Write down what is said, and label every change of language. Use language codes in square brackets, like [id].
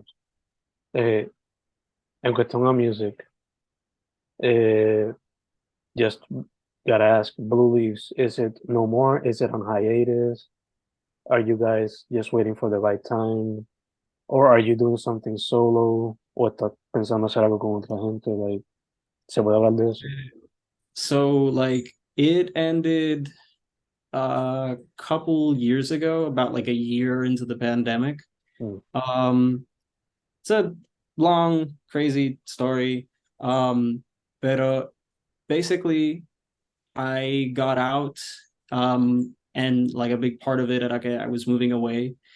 [en] gotcha. Eh, [es] en cuestión a [en] music, eh, just gotta ask, Blue Leaves, is it no more? Is it on hiatus? Are you guys just waiting for the right time? Or are you doing something solo? [es] ¿O estás pensando hacer algo con otra gente? Like, ¿se puede hablar de eso? [en] So like it ended a couple years ago, about like a year into the pandemic. Mm, Um, it's a long, crazy story. But basically, I got out, and like a big part of it, okay, I was moving away.